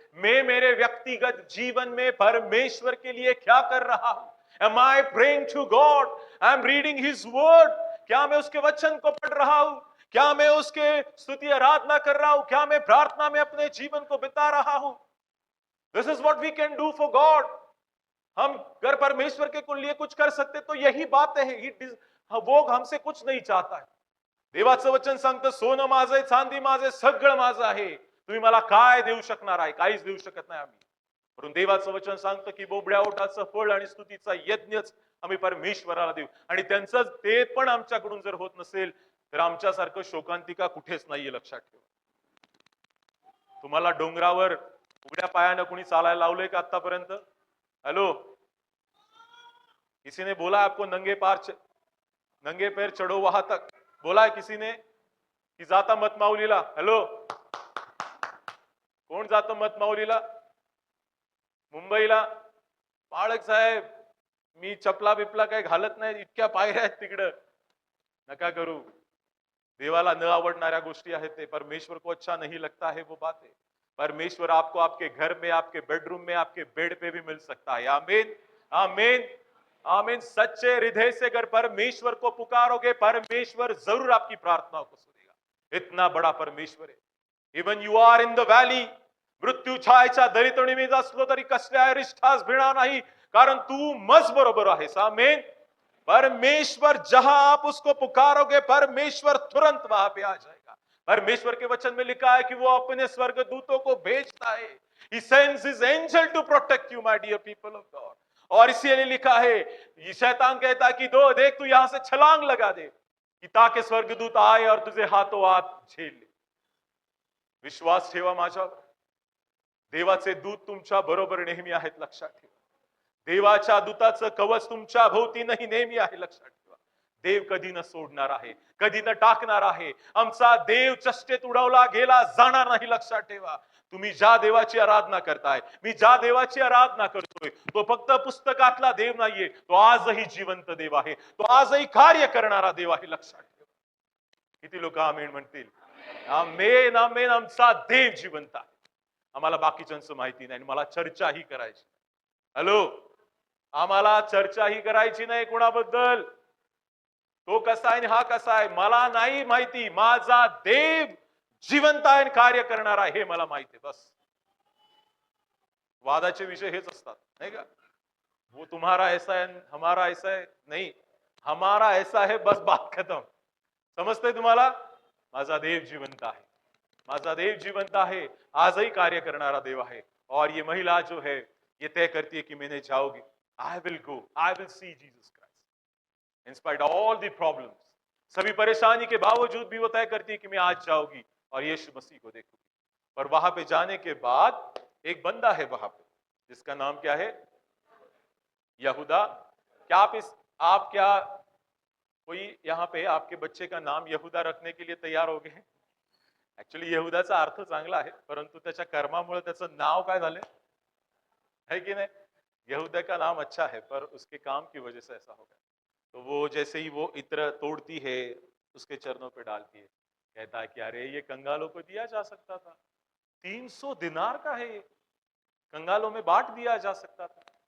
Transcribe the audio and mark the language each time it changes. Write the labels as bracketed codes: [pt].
[hi] मैं मेरे व्यक्तिगत जीवन में परमेश्वर के लिए क्या कर रहा हूं? [en] Am I praying to God? I'm reading His word. [hi] क्या मैं उसके वचन को पढ़ रहा हूं? क्या मैं उसके स्तुति आराधना कर रहा हूं? क्या मैं प्रार्थना में अपने जीवन को बिता रहा हूं? [en] This is what we can do for God. [hi] हम अगर परमेश्वर के लिए कुछ कर सकते तो यही बात है। वो हमसे कुछ नहीं चाहता है। [mr] देवाचं वचन सांगतं, सोनं माझं आहे, चांदी माझं आहे, सगळं माझं आहे, तुम्ही मला काय देऊ शकणार आहे? काहीच देऊ शकत नाही आम्ही। म्हणून देवाचं वचन सांगतं की बोबड्या ओठाचं फळ आणि स्तुतीचा यज्ञच आम्ही परमेश्वराला देऊ। आणि त्यांचं ते पण आमच्याकडून जर होत नसेल तर आमच्यासारखं शोकांतिका कुठेच नाहीये, लक्षात ठेवा। तुम्हाला डोंगरावर उघड्या पायानं कुणी चालायला लावलंय का आतापर्यंत? [hi] हेलो, किसी ने बोला आपको नंगे पैर चढ़ो वहां तक? बोला है किसी ने कि जाता मत माऊलीला? [mr] हेलो, कोण जातं मत माऊलीला? मुंबईला? बाळक साहेब, मी चपला बिपला काही घालत नाही, इतक्या पायऱ्या आहेत तिकडं, नका करू। देवाला न आवडणाऱ्या गोष्टी आहेत ते। [hi] परमेश्वर को अच्छा नहीं लगता है वो बातें। परमेश्वर आपको आपके घर में, आपके बेडरूम में, आपके बेड पे भी मिल सकता है। आमीन आमीन आमीन। सच्चे हृदय से अगर परमेश्वर को पुकारोगे, परमेश्वर जरूर आपकी प्रार्थनाओं को सुनेगा। इतना बड़ा परमेश्वर है। [en] even you are in the valley, [mr] मृत्यू छायेच्या दरीतोणी मी असलो तरी कसल्या अरिष्ठास भिणार नाही, कारण तू मज बरोबर आहेस। आमीन। [hi] परमेश्वर जहां आप उसको पुकारोगे, परमेश्वर तुरंत वहां पे आ जाएगा। परमेश्वर के वचन में लिखा है कि वो अपने स्वर्गदूतों को भेजता है। [en] He sends his angel to protect you, my dear people of God। [hi] और इसीलिए लिखा है, ये शैतान कहता है कि देख तू यहां से छलांग लगा दे, कि ताकि स्वर्गदूत आए और तुझे हाथों हाथ झेल ले। [mr] विश्वास ठेवा माझ्यावर। देवाचे दूत तुमच्या बरोबर नेहमी आहेत, लक्षात ठेवा। देवाच्या दूताचं कवच तुमच्या भोवती नेहमी आहे, लक्षात ठेवा। देव कधी न सोडणार आहे, कधी न टाकणार आहे। आमचा देव चष्टेत उडवला गेला जाणार नाही, लक्षात ठेवा। तुम्ही ज्या देवाची आराधना करताय, मी ज्या देवाची आराधना करतोय, तो फक्त पुस्तकातला देव नाहीये, तो आजही जिवंत देव आहे, तो आजही कार्य करणारा देव आहे, लक्षात ठेवा। किती लोक आमेन म्हणतील? आमेन आमेन। आमचा देव जिवंत आहे। आम्हाला बाकीच्यांचं माहिती नाही, मला चर्चाही करायची। हॅलो, आम्हाला चर्चाही करायची नाही कोणाबद्दल, तो कसा आहे हा कसा आहे मला नाही माहिती। माझा देव जिवंत आहे, कार्य करणार आहे, हे मला माहिती आहे। बस वादाचे विषय हेच असतात, नाही का? [hi] वो तुम्हारा ऐसा है, हमारा ऐसा है, नहीं, हमारा ऐसा है, बस बात खत्म। [mr] समजतंय तुम्हाला? माझा देव जिवंत आहे, माझा देव जिवंत आहे, आजही कार्य करणारा देव आहे। [hi] और ये महिला जो है ये तय करती है कि मैंने जाऊंगी, [en] I will go, I will see Jesus Christ in spite of all the problems। [hi] सभी परेशानी के बावजूद भी वो तय करती है कि मैं आज जाऊंगी और यीशु मसीह को देखूंगी। और वहां पे जाने के बाद एक बंदा है वहां पे, जिसका नाम क्या है? यहूदा। क्या आप क्या कोई यहाँ पे आपके बच्चे का नाम यहूदा रखने के लिए तैयार हो गए? [mr] ऍक्च्युअली यहूदाचा अर्थ चांगला आहे, परंतु त्याच्या कर्मामुळे त्याचं नाव काय झालं [hi] है कि नहीं? यहूदा का नाम अच्छा है, पर उसके काम की वजह से ऐसा हो गया। तो वो जैसे ही वो इत्र तोड़ती है, उसके चरणों पे डालती है, कहता है कि अरे ये कंगालों को दिया जा सकता था, 300 दिनार का है, ये कंगालों में बांट दिया जा सकता था।